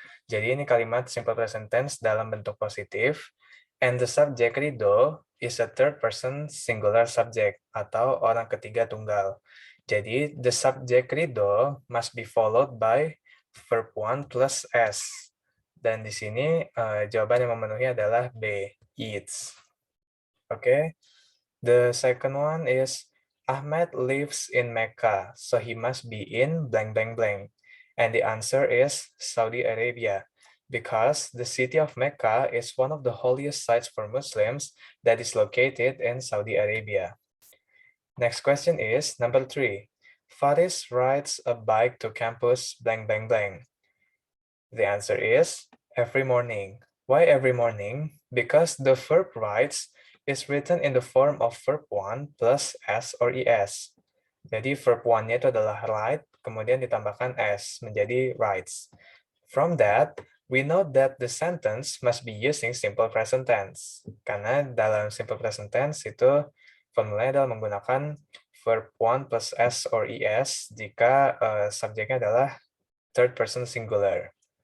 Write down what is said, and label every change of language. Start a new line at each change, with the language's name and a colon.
Indonesian: Jadi ini kalimat simple present tense dalam bentuk positif.
English: And the subject Rido is a third person singular subject
Indonesian: atau orang ketiga tunggal.
English: Jadi, the subject Rido must be followed by verb 1 plus S.
Indonesian: Dan di sini jawaban yang memenuhi adalah B, eats.
English: Okay. The second one is Ahmed lives in Mecca, so he must be in blank blank blank. And the answer is Saudi Arabia, because the city of Mecca is one of the holiest sites for Muslims that is located in Saudi Arabia. Next question is number 3. Faris rides a bike to campus blank blank blank. The answer is every morning. Why every morning? Because the verb rides is written in the form of verb 1 plus S or ES.
Indonesian: Jadi verb 1-nya itu adalah ride, kemudian ditambahkan S menjadi rides.
English: From that, we know that the sentence must be using simple present tense.
Indonesian: Karena dalam simple present tense itu formulanya adalah menggunakan verb 1 plus S or ES jika subjeknya adalah third person singular.